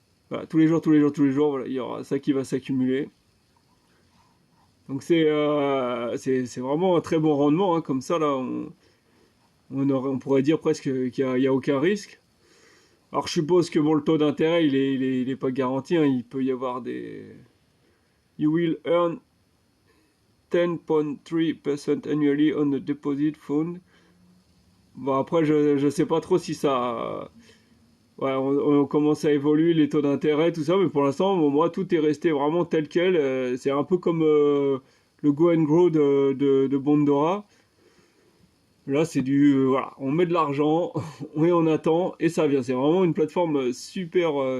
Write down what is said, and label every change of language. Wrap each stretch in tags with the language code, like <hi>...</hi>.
<fr>Voilà, tous les jours, tous les jours, tous les jours, voilà, il y aura ça qui va s'accumuler. Donc c'est vraiment un très bon rendement, hein, comme ça là, on pourrait dire presque qu'il y a aucun risque. Alors je suppose que bon, le taux d'intérêt il est pas garanti, hein, il peut y avoir des.</fr> <en>You will earn 10.3% annually on the deposit fund.</en> <fr>Bon, après, je sais pas trop si ça. Ouais, on commence à évoluer les taux d'intérêt, tout ça, mais pour l'instant, moi, tout est resté vraiment tel quel. C'est un peu comme le Go and Grow de Bondora. Là, c'est voilà, on met de l'argent, et on attend, et ça vient. C'est vraiment une plateforme super.</fr>